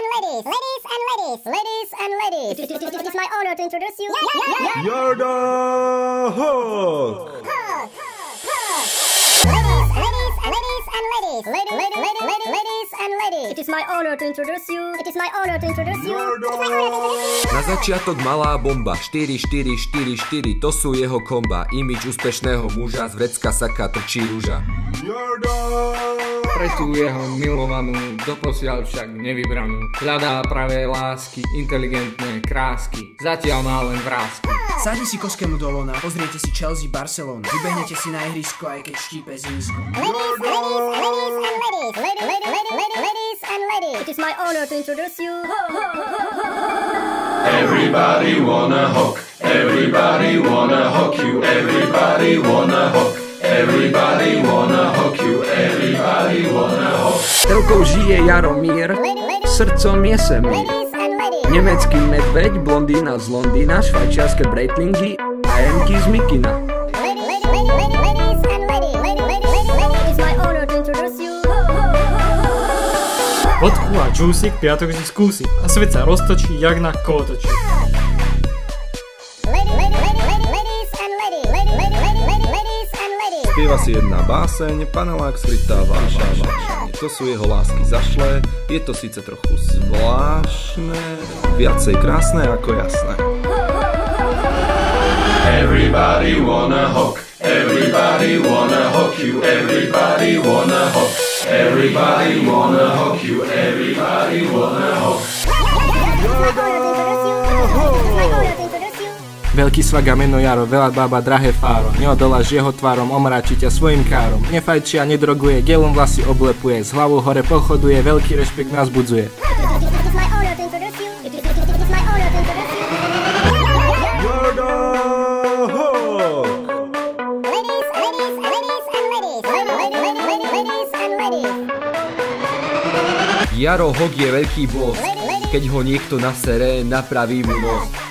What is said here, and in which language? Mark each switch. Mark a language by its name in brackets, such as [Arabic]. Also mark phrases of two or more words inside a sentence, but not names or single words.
[English] Ladies and ladies. It is my honor to introduce you. Jarda Hawk. Ladies and ladies. It is my honor to introduce you. [Slovak] Na začiatok malá bomba, 4-4-4-4, to sú jeho komba. Imič úspešného muža, z vrecka saka trčí rúža. Jarda. Pre tú jeho milovanú, doposiaľ však nevybranú. Hľadá pravé lásky, inteligentné krásky, zatiaľ má len vrásky. Sadni si Koskému do lona, pozriete si Chelsea, Barcelona. Vybehnete si na ihrisko, aj keď štípe zimsko. [English] Ladies and ladies. It is my honor to introduce you. Everybody wanna hook, everybody wanna hook you, everybody wanna hook, everybody wanna hook you, everybody wanna hook. [Slovak] Telkou žije Jaromír, srdcom je Semír. Nemecký medveď, blondína z Londýna, švajčiarske Breitlingy a Emky z Mikina. Vodku a džúsik piatok si skúsi a svet sa roztočí jak na kolotoči. Spieva si jedna báseň, panelák skrytá vášeň. To sú jeho lásky zašlé, je to síce trochu zvláštne, viacej krásne ako jasné. [English] Everybody wanna hook, everybody wanna hook you, everybody wanna hook, everybody wanna hook you, everybody wanna hook. [Slovak] Veľký svag a meno Jaro, veľa bába, drahé fáro. Neodoláš jeho tvárom, omráči ťa svojim károm. Nefajčia, nedroguje, gelom vlasy oblepuje. S hlavou hore pochoduje, veľký rešpekt nás budzuje. Jaro Hawk je veľký boss, keď ho niekto nasere, napraví mu nos.